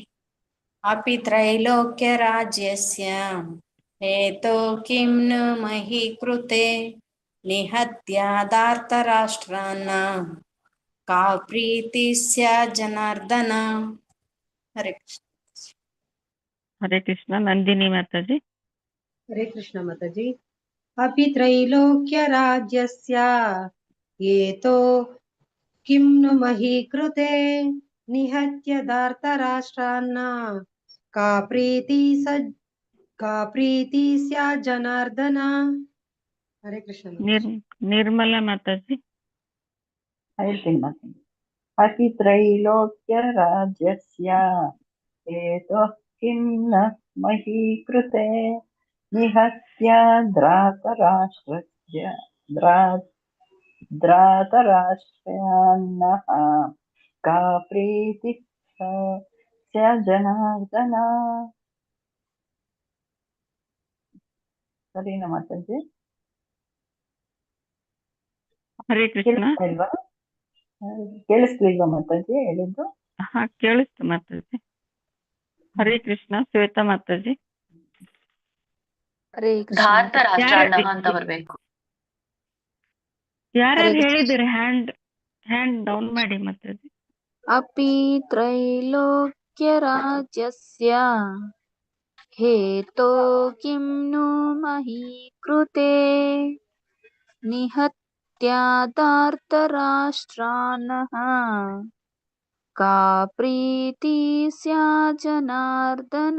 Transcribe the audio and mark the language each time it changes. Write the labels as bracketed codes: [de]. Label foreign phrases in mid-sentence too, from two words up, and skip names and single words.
[sa] अपि त्रैलोक्यराज्यस्य हेतो किं नु मही कृते निहत्य धार्तराष्ट्रान् का प्रीतिस्य जनार्दन। हरे कृष्ण। ಹರೇ ಕೃಷ್ಣ ನಂದಿನಿ ಮಾತಾಜಿ. हरे कृष्ण माताजी। अपि त्रैलोक्यराज्यस्य हेतो किं नु मही कृते निहत्य धार्तराष्ट्रान् का प्रीति स्या जनार्दन। हरे कृष्ण माताजी। [kn] ನಿರ್ಮಲಾ ಮಾತಾಜಿ. ಹೇಳ್ತೀನಿ ಮಾತಾಡಿ. [sa] ಅತಿ ತ್ರೈಲೋಕ್ಯರಾಜ್ಯಸ್ಯ हेतुः किं न मही कृते निहत्य ध्रातराष्ट्रान्नः का प्रीतिः स्य जनार्दन. [kn] ಸರಿನಾ ಮಾತಾಜಿ? [sa] ಹರೇ ಕೃಷ್ಣ. [kn] ಕೇಳಿಸ್ಲಿಲ್ವಾ ಮಾತಾಜಿ ಹೇಳಿದ್ದು? ಹಾ ಕೇಳಿಸ್ತು ಮಾತಾಜಿ. [sa] ಹರೇ ಕೃಷ್ಣ [kn] ಶ್ವೇತಾ ಮಾತಾಜಿ. [sa] ಹರೇ ಧಾರ್ತ ಕೃಷ್ಣ [kn] ರಾಷ್ಟ್ರಾನ್ನಃ ಅಂತ ಬರ್ಬೇಕು. ಯಾರ್ಯಾರು ಹೇಳಿದಿರಿ [en] hand down [kn] ಮಾಡಿ ಮಾತಾಜಿ. [sa] अपि त्रैलोक्यराज्यस्य हेतो किं नु मही कृते निहत्या धार्तराष्ट्रान्नः का प्रीति स्या जनार्दन.